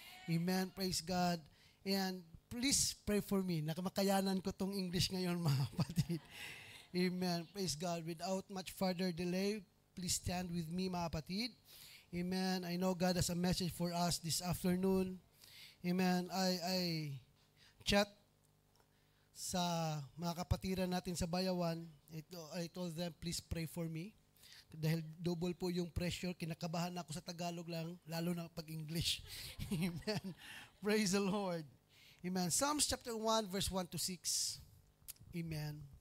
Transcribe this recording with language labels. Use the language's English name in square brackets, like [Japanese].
[English] Amen. Praise God. And please pray for me. [Filipino] Nakamakayanan ko tong English ngayon, mga kapatid. [English] Amen. Praise God. Without much further delay, please stand with me, [Filipino] mga kapatid. [English] Amen. I know God has a message for us this afternoon. Amen. [Filipino] I chat sa mga kapatiran natin sa Bayawan. [English] I told them, please pray for me. [Filipino] Dahil double po yung pressure, kinakabahan ako sa Tagalog lang, lalo na pag English. [English] Amen. Praise the Lord. Amen. Psalms chapter 1, verse 1 to 6. Amen.